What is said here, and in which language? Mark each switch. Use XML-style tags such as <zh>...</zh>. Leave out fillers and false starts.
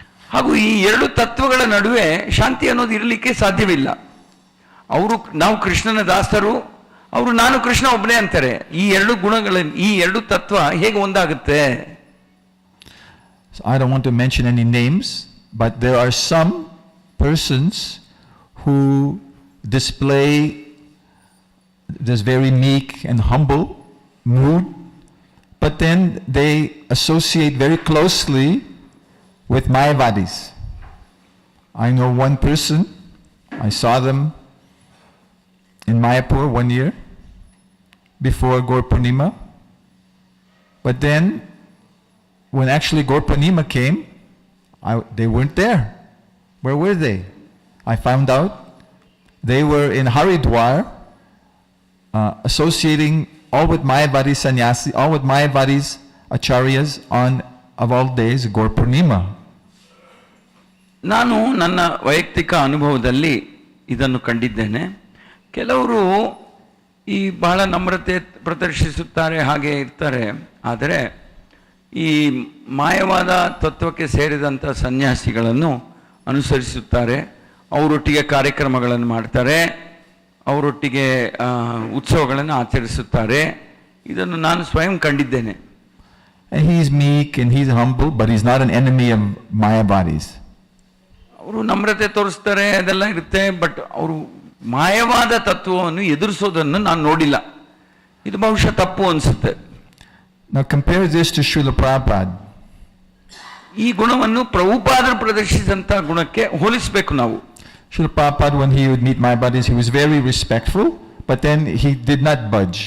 <kn>ಹಾಗೂ ಈ ಎರಡು ತತ್ವಗಳ ನಡುವೆ ಶಾಂತಿ ಅನ್ನೋದು ಇರಲಿಕ್ಕೆ ಸಾಧ್ಯವಿಲ್ಲ. ನಾವು ಕೃಷ್ಣನ ದಾಸರು, ಅವರು ನಾನು ಕೃಷ್ಣ ಒಬ್ಬನೇ ಅಂತಾರೆ. ಈ ಎರಡು ಈ ಎರಡು ತತ್ವ ಹೇಗೆ ಒಂದಾಗುತ್ತೆ?</kn> <en>So I don't want to mention any names, but there are some persons who display this very meek and humble mood, but then they associate very closely with Mayavadis. I know one person, I saw them in Mayapur one year before Gaur Purnima, but then when actually Gaur Purnima came, they weren't there. Where were they? I found out they were in Haridwar associating all with Mayavadi sannyasi, all with Mayavadis acharyas on of all days Gaur Purnima.</en> <kn>ನಾನು ನನ್ನ ವೈಯಕ್ತಿಕ ಅನುಭವದಲ್ಲಿ ಇದನ್ನು ಕಂಡಿದ್ದೇನೆ. ಕೆಲವರು ಈ ಬಹಳ ನಮ್ರತೆ ಪ್ರದರ್ಶಿಸುತ್ತಾರೆ, ಹಾಗೆ ಇರ್ತಾರೆ. ಆದರೆ ಈ ಮಾಯವಾದ ತತ್ವಕ್ಕೆ ಸೇರಿದಂಥ ಸನ್ಯಾಸಿಗಳನ್ನು ಅನುಸರಿಸುತ್ತಾರೆ, ಅವರೊಟ್ಟಿಗೆ ಕಾರ್ಯಕ್ರಮಗಳನ್ನು ಮಾಡ್ತಾರೆ, ಅವರೊಟ್ಟಿಗೆ ಉತ್ಸವಗಳನ್ನು ಆಚರಿಸುತ್ತಾರೆ. ಇದನ್ನು ನಾನು ಸ್ವಯಂ ಕಂಡಿದ್ದೇನೆ.</kn> <en>And he's meek and he's humble, but he's not an enemy of Mayavadis.</en> <kn>ಅವರು ನಮ್ರತೆ ತೋರಿಸ್ತಾರೆ, ಅದೆಲ್ಲ ಇರುತ್ತೆ, ಬಟ್ ಅವರು ಮಾಯವಾದ ತತ್ವವನ್ನು ಎದುರಿಸೋದನ್ನು ನಾನು ನೋಡಿಲ್ಲ. ಇದು ಬಹುಶಃ ತಪ್ಪು ಅನಿಸುತ್ತೆ.</kn> <en>Now compare this to Srila Prabhupada.</en> <kn>ಈ ಗುಣವನ್ನು ಪ್ರಭುಪಾದರು ಪ್ರದರ್ಶಿಸಿದಂಥ ಗುಣಕ್ಕೆ ಹೋಲಿಸಬೇಕು ನಾವು.</kn> <en>Srila Prabhupada, when he would meet Mayavadis, he was very respectful, but then he did not budge.</en>